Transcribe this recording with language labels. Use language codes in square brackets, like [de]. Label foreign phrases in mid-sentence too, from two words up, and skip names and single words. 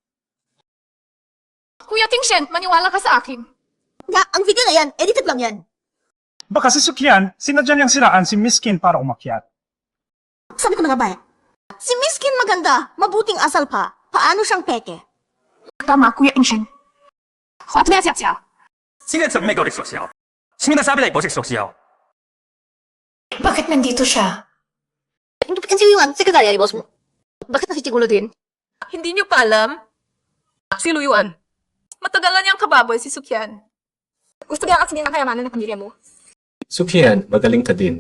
[tl] Kuya Tingshen, maniwala ka sa akin. Nga, ang video na yan, edited lang yan. Baka si Sukyan, sinadya niyang siraan si Miss Kim para umakyat. Sabi ko na nga ba, si Miss Kim maganda, mabuting asal pa. Paano siyang peke? Tama, Kuya Tingshen. Huwag na siya. [zh] 现在怎么没搞这说笑？现在 [tl] sabi na ipo sa social. Bakit nandito siya? Hindi pa kasi yung sekretarya ni boss mo. Bakit nasitigulo din? Hindi niyo pa alam? Si Luyuan. Matagalan niyang kababoy si Sukyan. Gusto niya kasi ng kayamanan ng pamilya mo. Sukyan, magaling ka din.